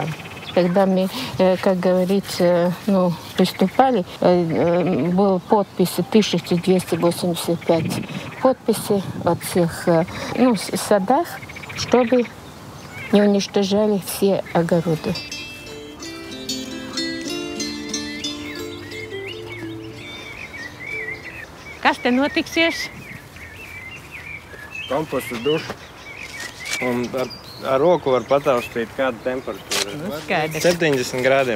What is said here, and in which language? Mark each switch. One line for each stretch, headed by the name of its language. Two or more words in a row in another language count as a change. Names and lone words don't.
Russian: Когда мы, как говорится, приступали, было подписи 1285 подписей от всех садах, чтобы не уничтожали все огороды.
Latvian: Kas te notiksies? Komposta duša. Un ar roku var pataustīt, kāda temperatūra ir. 70 grādiem.